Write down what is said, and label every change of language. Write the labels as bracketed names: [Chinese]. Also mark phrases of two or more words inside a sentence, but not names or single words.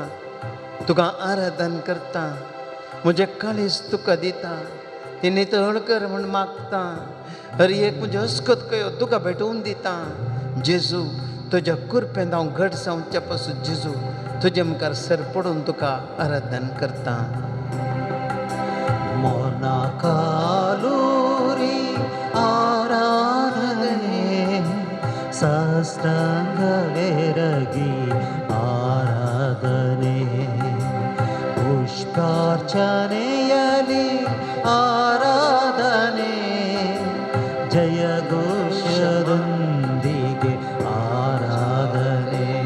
[Konkani] तुका आराधन करता. म्हजें काळीज तुका दिता. ती नितळ कर म्हूण मागता. हर एक म्हजे अस्कत कयो तुका भेटोवन दिता. जेजू तुज्या कुरपेंत हांव घट जावच्या पासून जेजू तुजे मुखार सर पडून तुका आराधन करता. [Kannada] ಮೊನಕಾಲೂರಿ ಆರಾಧನೆ, ಸಾಷ್ಟಾಂಗವೆರಗಿ ಆರಾಧನೆ, ಪುಷ್ಪಾರ್ಚನೆಯಲಿ ಆರಾಧನೆ, ಜಯಘೋಷದೊಂದಿಗೆ ಆರಾಧನೆ.